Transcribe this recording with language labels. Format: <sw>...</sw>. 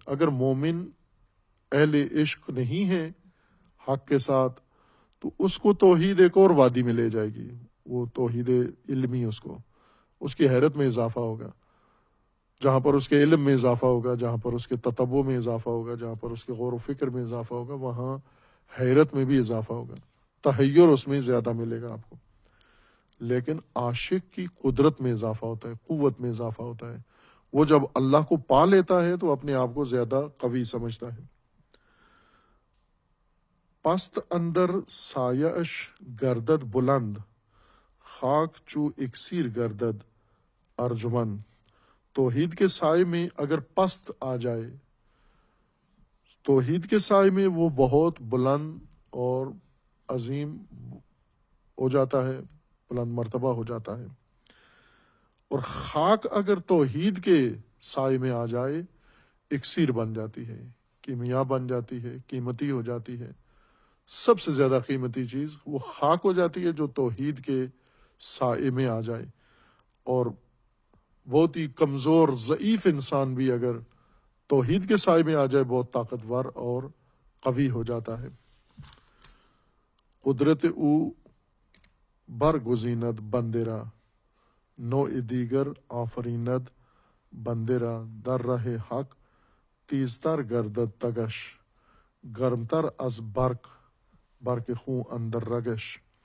<ur>اگر مومن اہل عشق نہیں ہے حق کے ساتھ تو اس کو توحید ایک اور وادی میں لے جائے گی، وہ توحید علمی، اس کی حیرت میں اضافہ ہوگا، جہاں پر اس کے علم میں اضافہ ہوگا، جہاں پر اس کے تتبع میں اضافہ ہوگا، جہاں پر اس کے غور و فکر میں اضافہ ہوگا، وہاں حیرت میں بھی اضافہ ہوگا، تحیر اس میں زیادہ ملے گا آپ کو. لیکن عاشق کی قدرت میں اضافہ ہوتا ہے، قوت میں اضافہ ہوتا ہے. وہ جب اللہ کو پا لیتا ہے تو اپنے آپ کو زیادہ قوی سمجھتا ہے.</ur> <fa>پست اندر سایش گردد بلند، خاک چو اکسیر گردد ارجمند.</fa> <ur>توحید کے سائے میں اگر پست آ جائے، توحید کے سائے میں وہ بہت بلند اور عظیم ہو جاتا ہے، بلند مرتبہ ہو جاتا ہے. اور خاک اگر توحید کے سائے میں آ جائے، اکسیر بن جاتی ہے، کیمیا بن جاتی ہے، قیمتی ہو جاتی ہے. سب سے زیادہ قیمتی چیز وہ خاک ہو جاتی ہے جو توحید کے سائے میں آ جائے. اور بہت ہی کمزور ضعیف انسان بھی اگر توحید کے سائے میں آ جائے بہت طاقتور اور قوی ہو جاتا ہے.</ur> <fa>قدرت او برگزیند بندرا، نوع دیگر آفریند بندرا. در راہ حق تیزتر گردد تگش، گرمتر از برق خون اندر رگش.</fa>